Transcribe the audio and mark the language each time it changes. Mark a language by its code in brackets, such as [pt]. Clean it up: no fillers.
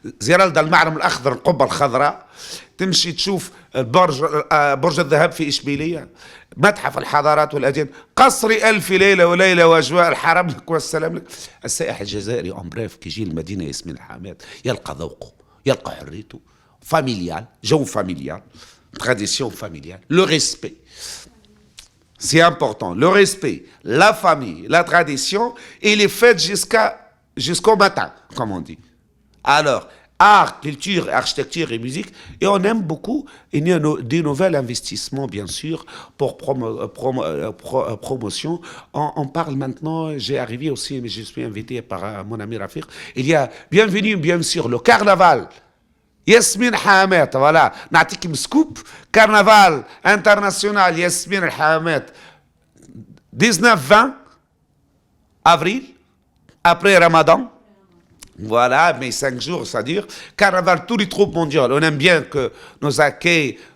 [ar] زيرالدا المعلم الاخضر، القبه الخضراء، تمشي تشوف برج الذهب في اشبيليه، متحف الحضارات والاديان، قصر الف ليله وليله واجواء الحرم لك والسلام لك. السائح الجزائري اون بريف كي يجي المدينه ياسمين الحامات يلقى ذوقه، يلقى حريته، فاميليال، جو فاميليال، [fr] tradition familiale, le respect. C'est important. Le respect, la famille, la tradition, et les fêtes jusqu'au matin, comme on dit. Alors, art, culture, architecture et musique, et on aime beaucoup. Il y a des nouveaux investissements, bien sûr, pour promotion. On parle maintenant, j'ai arrivé aussi, mais je suis invité par mon ami Rafik. Il y a, bienvenue, bien sûr, le carnaval. [ar] ياسمين حامات، فوالا نعطيك سكوب. كارنفال انترناسيونال ياسمين الحامات 19-20 [fr] avril, après Ramadan. Voilà, mais 5 jours, c'est-à-dire carnaval, tous les troupes mondiales. On aime bien que nos accueils.